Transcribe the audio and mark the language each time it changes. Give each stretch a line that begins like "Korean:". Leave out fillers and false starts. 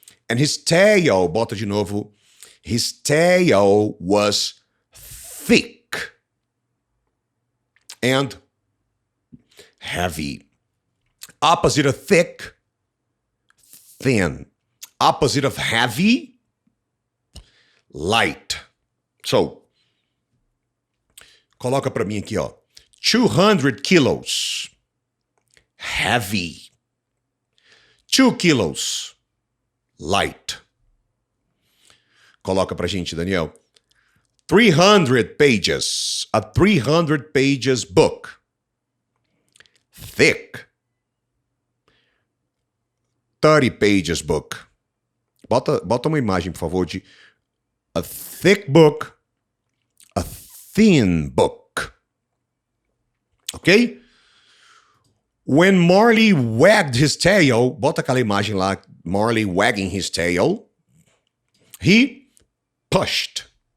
English: And his tail,
Portuguese: bota de novo,
English: his tail was thick and heavy. Opposite of thick, thin. Opposite of heavy, light.
Portuguese: So, coloca para mim aqui, ó.
English: 200 kilos. Heavy. 2 kilos. Light.
Portuguese: Coloca pra gente, Daniel.
English: 300 pages. A 300 pages book. Thick. 30 pages book.
Portuguese: Bota uma imagem, por favor, de
English: a thick book, a thin book. Ok? When Marley wagged his tail,
Portuguese: bota aquela imagem lá,
English: Marley wagging his tail, he pushed.